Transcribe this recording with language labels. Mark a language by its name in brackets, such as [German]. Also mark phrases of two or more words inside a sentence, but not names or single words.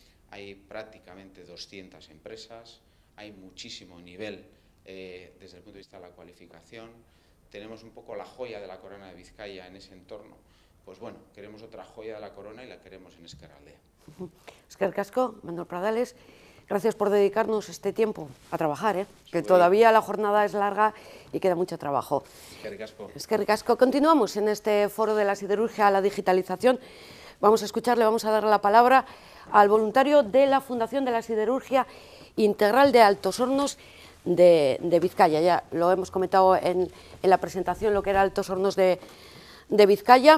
[Spanish] hay prácticamente 200 empresas, hay muchísimo nivel desde el punto de vista de la cualificación, tenemos un poco la joya de la corona de Vizcaya en ese entorno. Pues bueno, queremos otra joya de la corona y la queremos en Ezkerraldea. [Basque] Eskerrik asko, Manuel Pradales, [Spanish] gracias por dedicarnos este tiempo a trabajar, que todavía la jornada es larga y queda mucho trabajo. [Basque] Eskerrik asko. Eskerrik asko. [Spanish] Continuamos en este foro de la siderurgia a la digitalización. Vamos a escucharle, vamos a dar la palabra al voluntario de la Fundación de la Siderurgia Integral de Altos Hornos de Vizcaya. Ya lo hemos comentado en la presentación, lo que era Altos Hornos de Vizcaya.